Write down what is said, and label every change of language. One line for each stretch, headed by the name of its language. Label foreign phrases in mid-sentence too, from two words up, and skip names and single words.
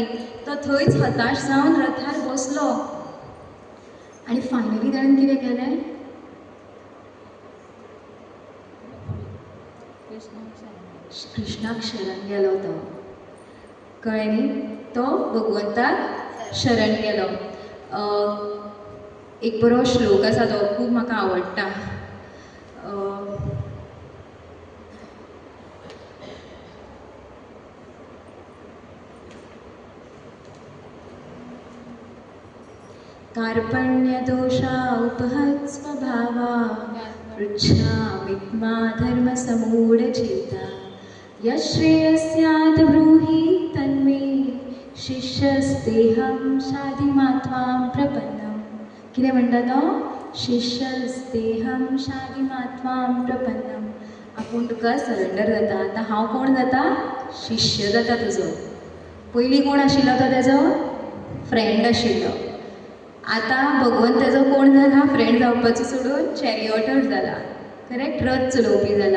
Konkani: तो थंयच हताश जावन रथार बसलो. आनी फायनली ताणें कितें केलें, कृष्णाक शरण गेलो तो. कळ्ळें न्ही. तो भगवंताक शरण गेलो. एक बरो श्लोक आसा, तो खूब म्हाका आवडटा.
Sanskrit: कार्पण्यदोषा उपहत् स्वभावा पृच्छामित्मा धर्मसमूढचेता यश्रेयस्यात् ब्रूहि तन्मे शिष्यस्तेहं शाधिमा त्वां प्रपन्नम्.
Konkani: कितें म्हणटा तो,
Sanskrit: शिष्यस्तेहं शाधिमा त्वां प्रपन्नम्.
Konkani: आपूण तुका सरेंडर जाता. आतां हांव कोण जाता, शिष्य जाता तुजो. पयलीं कोण आशिल्लो तो तेजो फ्रेंड आशिल्लो. आतां भगवंत तेजो कोण जाला, फ्रेंड जावपाचो सोडून चॅरिऑटर जाला. करेक्ट, रथ चलोवपी जाला.